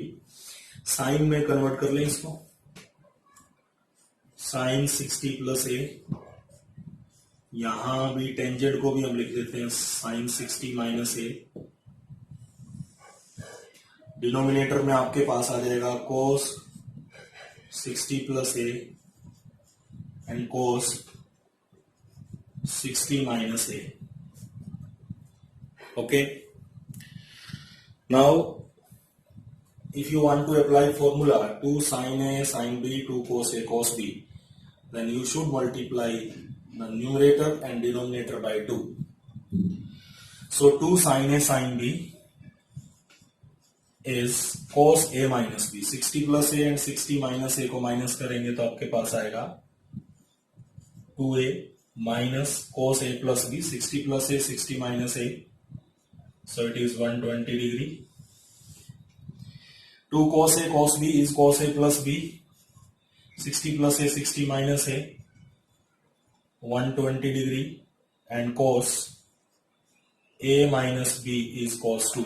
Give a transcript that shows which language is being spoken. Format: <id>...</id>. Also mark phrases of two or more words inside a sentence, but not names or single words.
<hi>साइन में कन्वर्ट कर लें इसको.</hi> <en>sine 60 plus A,</en> <hi>यहां भी टेंजेंट को भी हम लिख देते हैं</hi> <en>sine 60 minus A.</en> <hi>डिनोमिनेटर में आपके पास आ जाएगा</hi> <en>cos 60 plus A and cos 60 minus A. okay, now if you want to apply formula 2 sin A sin B 2 cos A cos B, then you should multiply the numerator and denominator by 2. So 2 sin A sin B is cos A minus B. 60 plus A and 60 minus A</en> <hi>को माइनस करेंगे तो आपके पास आएगा</hi> <en>2A minus cos A plus B. 60 plus A 60 minus A, so it is 120 degree. 2 cos A cos B is cos A plus B. 60 plus A 60 minus A, 120 degree, and cos A minus B is cos 2A.</en>